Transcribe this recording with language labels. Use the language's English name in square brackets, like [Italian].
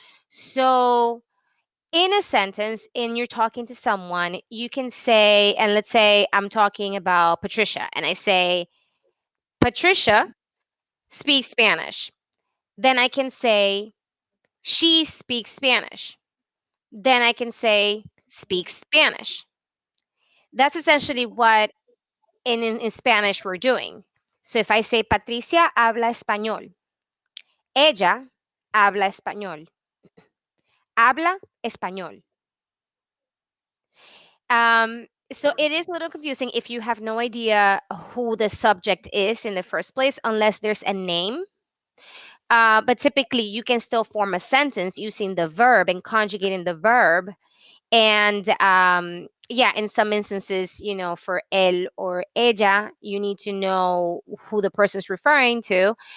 [English] So, in a sentence, and you're talking to someone, you can say, and let's say I'm talking about Patricia, and I say, Patricia speaks Spanish. Then I can say, she speaks Spanish. Then I can say, speaks Spanish. That's essentially what in Spanish we're doing. So if I say, [Spanish] Patricia habla español, ella habla español, habla español. [English] So it is a little confusing if you have no idea who the subject is in the first place, unless there's a name. But typically, you can still form a sentence using the verb and conjugating the verb. And yeah, in some instances, for él or ella, you need to know who the person's referring to.